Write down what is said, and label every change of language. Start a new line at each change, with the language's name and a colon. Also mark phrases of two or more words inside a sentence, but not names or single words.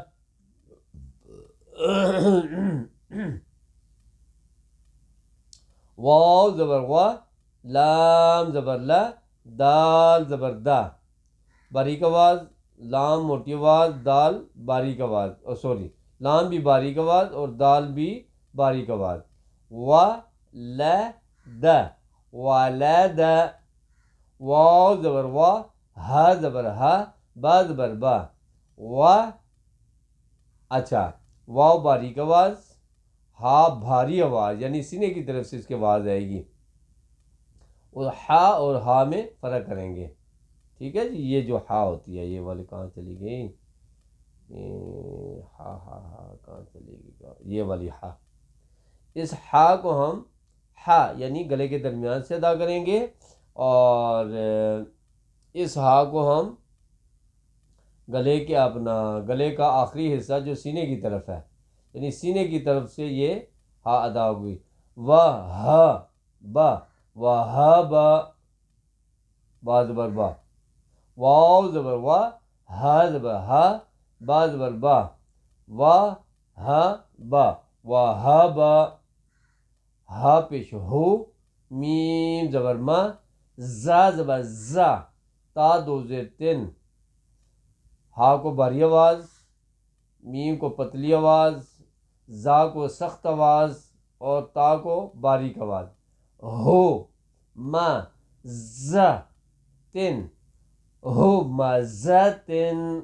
Urdu: واو زبر وا، لام زبر لا، دال زبر دا، باریک آواز، لام موٹی آواز، دال باریک آواز، لام بھی باریک آواز اور دال بھی باریک آواز. و ل د، ولد. واو زبر وا، ہا زبر ہا، با زبر با، و. اچھا واو باریک آواز، ہا بھاری آواز یعنی سینے کی طرف سے اس کی آواز آئے گی، اور ہا اور ہا میں فرق کریں گے، ٹھیک ہے جی۔ یہ جو ہا ہوتی ہے، یہ والی کہاں چلی گئی، ہا ہا ہا کہاں چلی گئی، یہ والی ہا، اس ہا کو ہم ہا یعنی گلے کے درمیان سے ادا کریں گے، اور اس ہا کو ہم گلے کا آخری حصہ جو سینے کی طرف ہے، یعنی سینے کی طرف سے یہ ہا ادا ہوئی، واہ ہا با، واہ با، با زبر با، واو زبر وا، ہا زبر ہا، با زبر با، واہ ہا با، واہ با، ہا پیش ہو، میم زبر ما، زا زبر زا، تا دو زیر تن، ہا کو بھاری آواز، میم کو پتلی آواز، زا کو سخت آواز، اور تا کو باریک آواز، ہو ما زا تن، ہو مزتن،